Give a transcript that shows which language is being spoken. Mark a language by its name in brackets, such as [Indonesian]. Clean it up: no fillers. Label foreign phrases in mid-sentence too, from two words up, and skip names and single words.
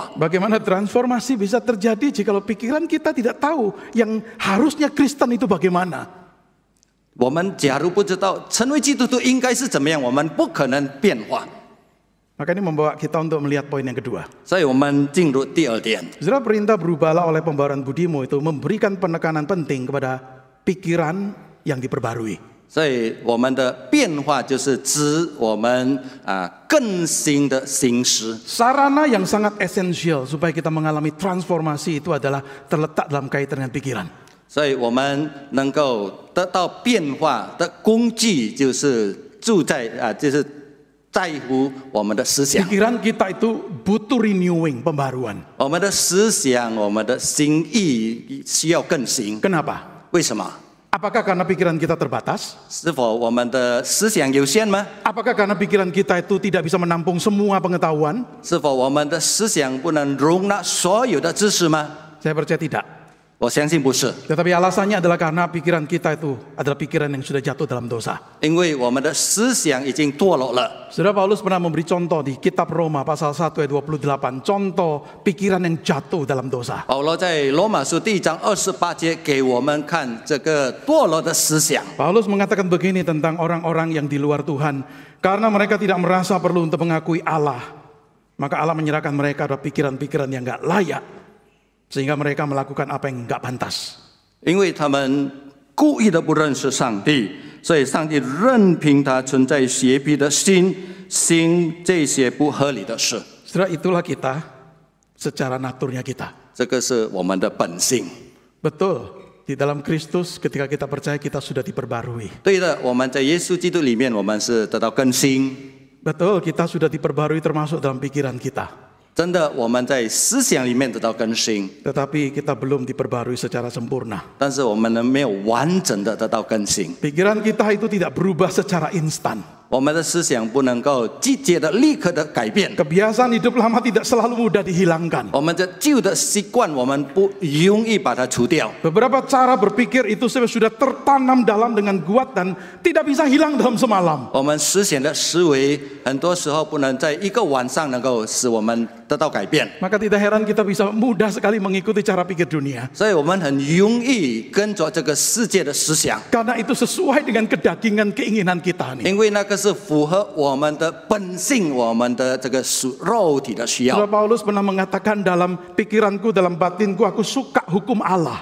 [Indonesian] Bagaimana transformasi bisa terjadi jikalau pikiran kita tidak tahu yang harusnya Kristen itu bagaimana? [Chinese] 我们假如不知道成为基督徒应该是怎么样，我们不可能变化。 [Indonesian] Maka ini membawa kita untuk melihat poin yang kedua. [Chinese] 所以我们进入第二点。 [Indonesian] Saudara, perintah berubahlah oleh pembaharuan budimu itu memberikan penekanan penting kepada pikiran yang diperbarui. [Chinese] 所以我们的变化就是指我们更新的心思。 [Indonesian] Sarana yang sangat esensial supaya kita mengalami transformasi itu adalah terletak dalam kaitan dengan pikiran. [Chinese] 所以我们能够得到变化的工具，就是就是在乎我们的思想。 [Indonesian] Pikiran kita itu butuh renewing, pembaruan. [Chinese] 我们的思想，我们的心意需要更新。 [Indonesian] Kenapa? [Chinese] 为什么？ [Indonesian] Apakah karena pikiran kita terbatas? [Chinese] 是否我们的思想有限吗？ [Indonesian] Apakah karena pikiran kita itu tidak bisa menampung semua pengetahuan? [Chinese] 是否我们的思想不能容纳所有的知识吗？ [Indonesian] Saya percaya tidak. [Chinese] 我相信不是， [Indonesian] Tetapi alasannya adalah karena pikiran kita itu adalah pikiran yang sudah jatuh dalam dosa. [Chinese] 因为我们的思想已经堕落了。 [Indonesian] Saudara Paulus pernah memberi contoh di kitab Roma pasal 1 ayat 28. Contoh pikiran yang jatuh dalam dosa. [Chinese] 保罗在罗马书第1章28节给我们看这个堕落的思想。 [Indonesian] Paulus mengatakan begini tentang orang-orang yang di luar Tuhan. Karena mereka tidak merasa perlu untuk mengakui Allah, maka Allah menyerahkan mereka pada pikiran-pikiran yang gak layak, sehingga mereka melakukan apa yang gak pantas. [Chinese] 因为他们故意的不认识上帝，所以上帝任凭他存在邪僻的心，行这些不合理的事。 [Indonesian] Saudara, itulah kita secara naturnya kita. [Chinese] 这个是我们的本性。 [Indonesian] Betul, di dalam Kristus ketika kita percaya kita sudah diperbarui. [Chinese] 对的，我们在耶稣基督里面，我们是得到更新。 [Indonesian] Betul, kita sudah diperbarui termasuk dalam pikiran kita. [Chinese] 真的，我们在思想里面得到更新， [Indonesian] Tetapi kita belum diperbarui secara sempurna. [Chinese] 但是我们呢没有完整的得到更新。 [Indonesian] Pikiran kita itu tidak berubah secara instan. [Chinese] 我们的思想不能够季节的、立刻的改变。 [Indonesian] Kebiasaan hidup lama tidak selalu mudah dihilangkan. [Chinese] 我们的旧的习惯，我们不容易把它除掉。 [Indonesian] Beberapa cara berpikir itu sudah tertanam dalam dengan kuat dan tidak bisa hilang dalam semalam. [Chinese] 我们思想的思维，很多时候不能在一个晚上能够使我们得到改变。 [Indonesian] Maka tidak heran kita bisa mudah sekali mengikuti cara pikir dunia. [Chinese] 所以我们很容易跟着这个世界的思想， [Indonesian] Karena itu sesuai dengan kedagingan keinginan kita nih. [Chinese] 因为那个是符合我们的本性，我们的这个属肉体的需 [Indonesian] Saudara [Chinese] 要。 [Indonesian] Paulus pernah mengatakan dalam pikiranku, dalam batinku, aku suka hukum Allah.